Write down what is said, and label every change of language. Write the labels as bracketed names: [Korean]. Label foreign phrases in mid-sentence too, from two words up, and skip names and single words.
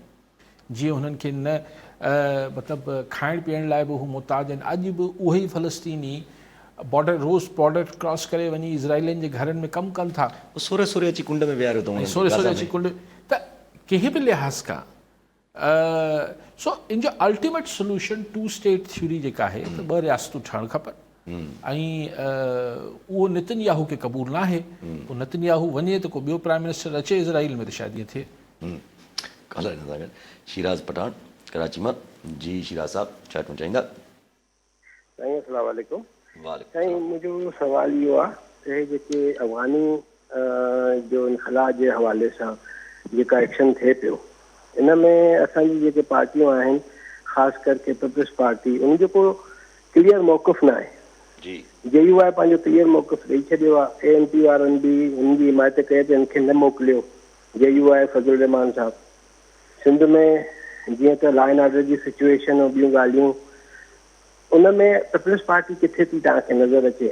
[Sindhi] जीअं हुननि खे न मतिलबु खाइण पीअण लाइ बि हू मुहताज आहिनि. अॼु बि उहे ई फ़लस्तीनी रोज़ [English] border cross [Sindhi] करे वञी इज़राइलियुनि जे घरनि में कमु कनि था. सोरे सोरे अची कुंड में विहारियो अथऊं. सोरे सोरे अची कुंड. त कंहिं बि लिहाज़ खां सो इन जो [English] ultimate solution [Sindhi] 2 [English] state theory [Sindhi] जेका आहे त 2 रियासतूं ठहणु खपनि. ऐं उहो नेतन्याहू खे क़बूल न आहे. पोइ नेतन्याहू वञे त को ॿियो [English] prime minister [Sindhi] अचे इज़राइल में त शायदि ईअं थिए. ॻाल्हाइण सां गॾु शिराज पठान कराची मां. जी शिराज साहब छा चवणु चाहींदा? साईं [Arabic] السلام عليكم. [Sindhi] वालेकुम. साईं मुंहिंजो सवाल इहो आहे त हे जेके अफ़गानी जो इनख़ला जे हवाले सां जेका एक्शन थिए पियो, इन में असांजी जेके पार्टियूं आहिनि ख़ासि करके पीपल्स पार्टी, उन जो को क्लियर मौक़िफ़ न आहे. जी JUI पंहिंजो क्लियर मौक़िफ़ ॾेई छॾियो आहे. ANP वारनि बि हिन जी हिमायत कई त हिनखे न मोकिलियो. JUI फज़लुर रहमान साहब. सिंध में जीअं त [English] law and order [Sindhi] जी सिचुएशन ऐं ॿियूं ॻाल्हियूं, उन में पीपल्स पार्टी किथे थी तव्हांखे नज़र अचे?